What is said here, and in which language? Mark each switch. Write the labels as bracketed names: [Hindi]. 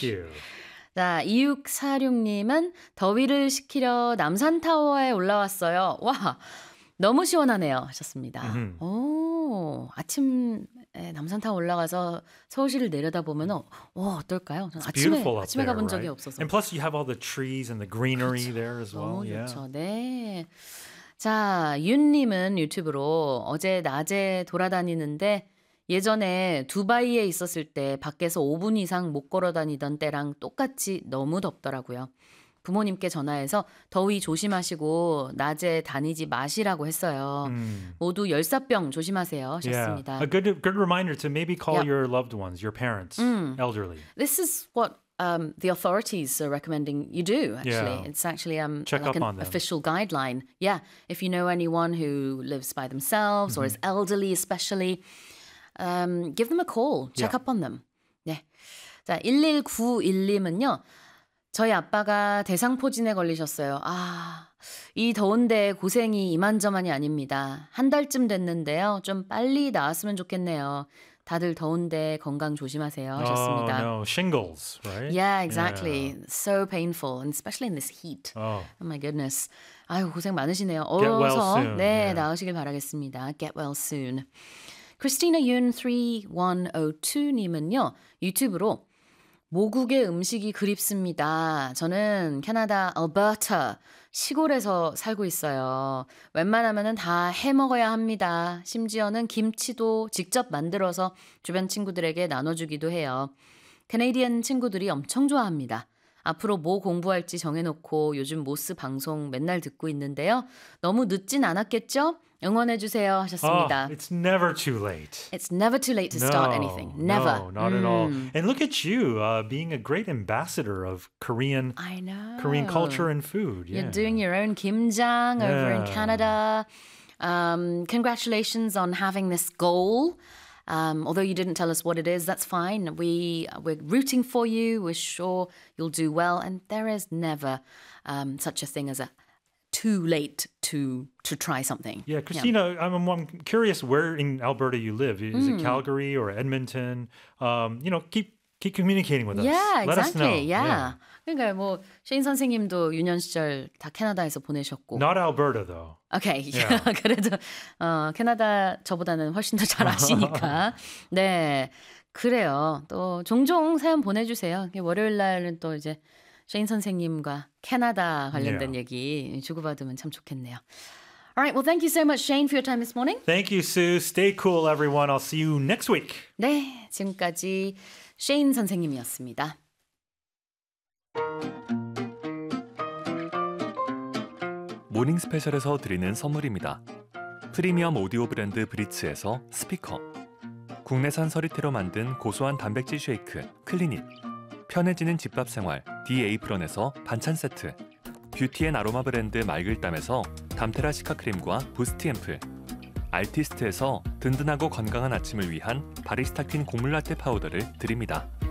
[English] Thank you. [Korean] 자, 2646님은 더위를 식히려 남산타워에 올라왔어요. 와, 너무 시원하네요 하셨습니다. Mm-hmm. 아침에 남산타워 올라가서 서울시를 내려다보면 어떨까요? 아침에 가본 [English] right? [Korean] 적이 없어서. [English] And plus you have all the trees and the greenery [Korean] 그렇죠. [English] there as well. [Korean] 너무 [English] yeah. [Korean] 좋죠. 네. 자, 윤님은 유튜브로 어제 낮에 돌아다니는데 예전에 두바이에 있었을 때 밖에서 5분 이상 못 걸어다니던 때랑 똑같이 너무 덥더라고요. 부모님께 전화해서 더위 조심하시고 낮에 다니지 마시라고 했어요. 모두 열사병 조심하세요. 하셨습니다. [English] Yeah. A good reminder to maybe call your loved ones, your parents, elderly. This is what the authorities are recommending you do, actually. Yeah. It's actually check like an official guideline. Yeah, if you know anyone who lives by themselves or is elderly especially, give them a call. Check up on them. [Korean] 네. 자, 1191님은요. 저희 아빠가 대상포진에 걸리셨어요. 아, 이 더운데 고생이 이만저만이 아닙니다. 한 달쯤 됐는데요. 좀 빨리 나왔으면 좋겠네요. 다들 더운데 건강 조심하세요. 하셨습니다. [English] Oh, no. Shingles, right? Yeah, exactly. Yeah. So painful, and especially in this heat. Oh, oh my goodness. [Korean] 아유, 고생 많으시네요. 어서 네, 나으시길 바라겠습니다. [English] Get well soon. Christina Yun 3102님은요. [Korean] 유튜브로 모국의 음식이 그립습니다. 저는 캐나다 알버타 시골에서 살고 있어요. 웬만하면은 다 해먹어야 합니다. 심지어는 김치도 직접 만들어서 주변 친구들에게 나눠주기도 해요. 캐네디언 친구들이 엄청 좋아합니다. 앞으로 뭐 공부할지 정해놓고 요즘 모스 방송 맨날 듣고 있는데요. 너무 늦진 않았겠죠? 응원해주세요 하셨습니다. [English] Oh, it's never too late. It's never too late to start anything. Never. No, not at all. And look at you being a great ambassador of Korean, I know. Korean culture and food. You're doing your own kimjang over in Canada. Congratulations on having this goal. Although you didn't tell us what it is, that's fine. We're rooting for you. We're sure you'll do well. And there is never such a thing as a too late to try something. Yeah, Christina, yeah. I'm curious where in Alberta you live. Is it Calgary or Edmonton? You know, keep communicating with us. Yeah, Let exactly. us know. Yeah. yeah. [Korean] 그러니까 뭐 셰인 선생님도 유년 시절 다 캐나다에서 보내셨고. [English] Not Alberta though. Okay. Yeah. [Korean] 그래도 캐나다 저보다는 훨씬 더 잘 아시니까. 네. 그래요. 또 종종 사연 보내 주세요. 월요일 날은 또 이제 셰인 선생님과 캐나다 관련된 얘기 주고받으면 참 좋겠네요. [English] All right, well, thank you so much, Shane, for your time this morning. Thank you, Sue. Stay cool, everyone. I'll see you next week. [Korean] 네, 지금까지 셰인 선생님이었습니다. 모닝 스페셜에서 드리는 선물입니다. 프리미엄 오디오 브랜드 브릿츠에서 스피커, 국내산 서리태로 만든 고소한 단백질 쉐이크 클리닉, 편해지는 집밥 생활, 디에이프런에서 반찬 세트, 뷰티 앤 아로마 브랜드 말글담에서 담테라 시카 크림과 부스트 앰플, 알티스트에서 든든하고 건강한 아침을 위한 바리스타 퀸 곡물 라떼 파우더를 드립니다.